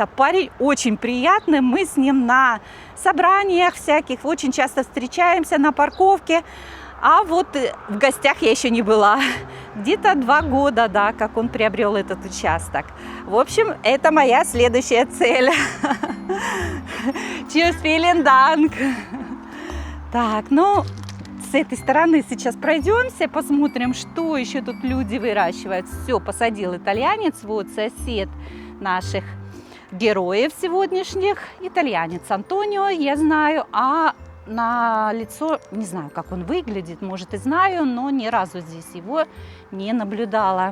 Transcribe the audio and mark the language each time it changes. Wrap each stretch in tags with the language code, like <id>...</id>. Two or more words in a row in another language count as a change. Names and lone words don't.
<ru>Парень очень приятный, мы с ним на собраниях всяких очень часто встречаемся на парковке. А вот в гостях я еще не была. Где-то 2 года, да, как он приобрел этот участок. В общем, это моя следующая цель.</ru> <de>Tschüss, vielen Dank.</de> <ru>Так, ну, с этой стороны сейчас пройдемся, посмотрим, что еще тут люди выращивают. Все, посадил итальянец, вот сосед наших героев сегодняшних. Итальянец Антонио, я знаю, а на лицо, не знаю, как он выглядит, может и знаю, но ни разу здесь его не наблюдала.</ru>